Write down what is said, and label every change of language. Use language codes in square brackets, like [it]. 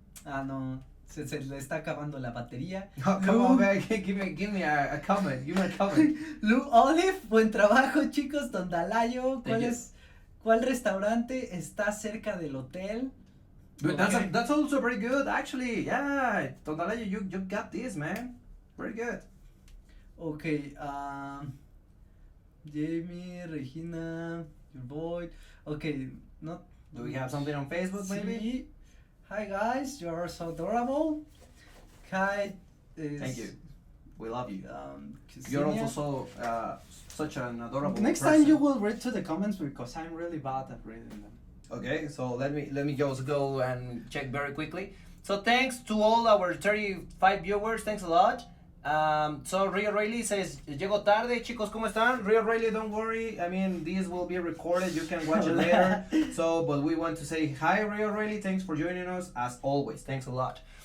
[es] No, se le está acabando la batería. [en] Oh, come on, man. Give me a comment. Give me a comment. [es] Lou Olive, buen trabajo, chicos. Don Dalayo, ¿cuál restaurante está cerca del hotel? [en] But that's also very good, actually. Yeah, Don Dalayo, you got this, man. Very good. Okay, Jamie, Regina, your boy. Okay, not. Do we have something on Facebook, maybe? [es] Sí. [en] Hi guys, you are so adorable. Hi. Thank you. We love you. Ksenia. You're also such an adorable Next person. time you will read to the comments because I'm really bad at reading them. Okay, so let me just go and check very quickly. So thanks to all our 35 viewers, thanks a lot. So Rio Rayleigh says, [es] llego tarde, chicos, ¿cómo están? [en] Rio Rayleigh, don't worry, I mean, this will be recorded, you can watch it later. So, but we want to say hi, Rio Rayleigh, thanks for joining us, as always, thanks a lot.